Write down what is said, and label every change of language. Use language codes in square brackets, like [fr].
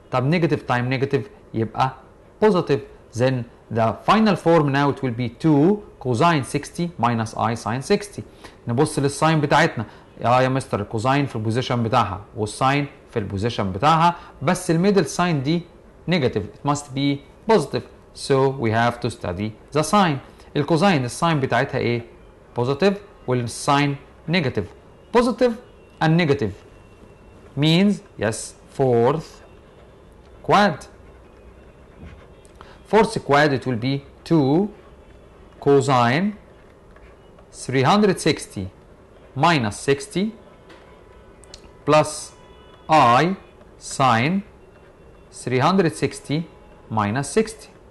[ar] طب نيجاتيف تايم نيجاتيف يبقى positive. [en] Then the final form now it will be 2 cosine 60 minus I sine 60. [ar] نبص للساين بتاعتنا، يا مستر الكوزاين في البوزيشن بتاعها والساين في البوزيشن بتاعها، بس الميدل ساين دي نيجاتيف. [en] It must be positive. So we have to study the sign. [ar] الكوزاين الساين بتاعتها ايه؟ positive والساين negative. [en] Positive and negative means yes fourth quad. Fourth quad it will be 2 cosine 360 minus 60 plus I sine 360 minus 60.